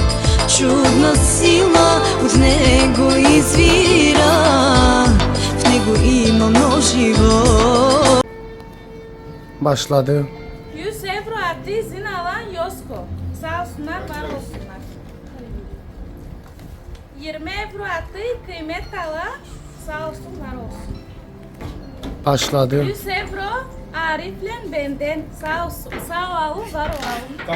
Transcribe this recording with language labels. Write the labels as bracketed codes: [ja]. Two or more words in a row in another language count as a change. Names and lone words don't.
[bg] Чудна сила от него извира, в него има много живот. [tr] Başladı. 100 euro attı izin alan Yosko. Sağ olsunlar, var olsunlar. 20 euro attı kıymet alan, sağ olsun, var olsun. Başladı. 100 euro Arif'le benden, sağ olsun, sağ olun, var olun.